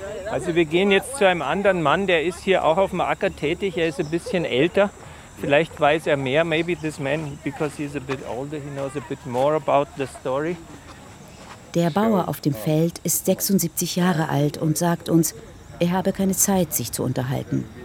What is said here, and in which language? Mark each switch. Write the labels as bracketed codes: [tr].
[de] Also wir gehen jetzt zu einem anderen Mann, der ist hier auch auf dem Acker tätig, er ist ein bisschen älter. Vielleicht weiß er mehr, [en] maybe this man, because he's a bit older, he knows a bit more about the story. [de] Der Bauer auf dem Feld ist 76 Jahre alt und sagt uns, er habe keine Zeit, sich zu unterhalten.